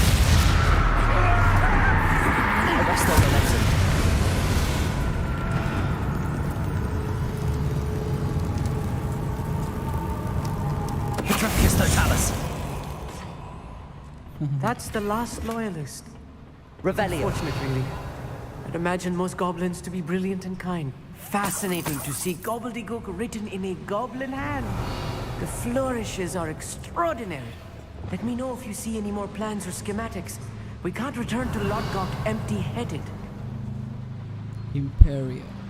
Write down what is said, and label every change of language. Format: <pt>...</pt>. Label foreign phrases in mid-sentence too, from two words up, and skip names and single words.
<en>Arresto momentum. Petrificus totalis. That's the last loyalist. Revelio. Fortunate, really. I'd imagine most goblins to be brilliant and kind. Fascinating to see gobbledygook written in a goblin hand. The flourishes are extraordinary. Let me know if you see any more plans or schematics. We can't return to Lodgok empty-headed. Imperio.</en>